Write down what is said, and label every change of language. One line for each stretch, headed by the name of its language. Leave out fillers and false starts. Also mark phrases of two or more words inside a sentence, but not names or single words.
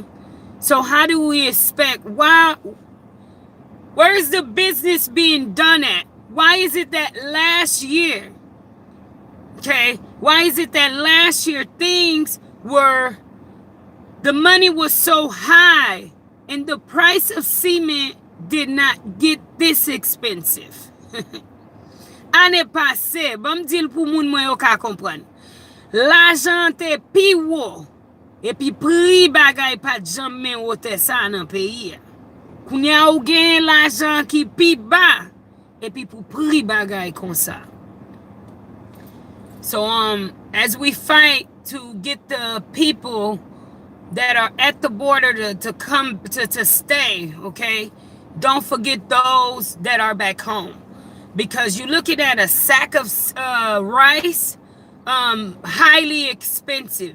English: So how do we expect, where is the business being done at? Why is it that last year, okay, why is it that last year things were, the money was so high and the price of cement did not get this expensive?
Haitian Creole: Ane pase, bam dil pou moun mwen yo ka kompran. L'ajan te pi wo, epi pri bagay pa jam men wote sa nan peyi. Kounya ou gen l'ajan ki pi ba, epi pou pri bagay kon sa.
English: So as we fight to get the people that are at the border to come to stay, okay, don't forget those that are back home. Because you're looking at a sack of rice, highly expensive.